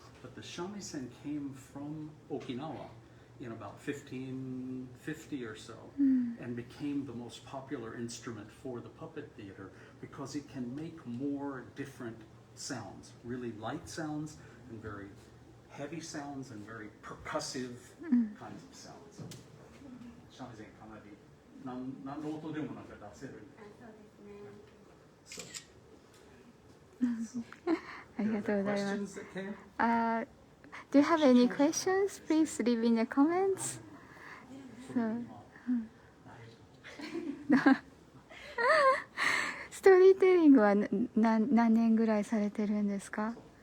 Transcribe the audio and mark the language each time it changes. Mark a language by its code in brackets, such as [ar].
[en] But the shamisen came from Okinawa in about 1550 or so, and became the most popular instrument for the puppet theater because it can make more different sounds, really light sounds and very heavy sounds and very percussive kinds of sounds. Shamisen [ja] かなり何の音でもなんか出せる。ありがとうございます。 [en] Do you have any questions? Please leave in the comments. [ja] So, ストーリーテリングは何年ぐらいされてるんですか？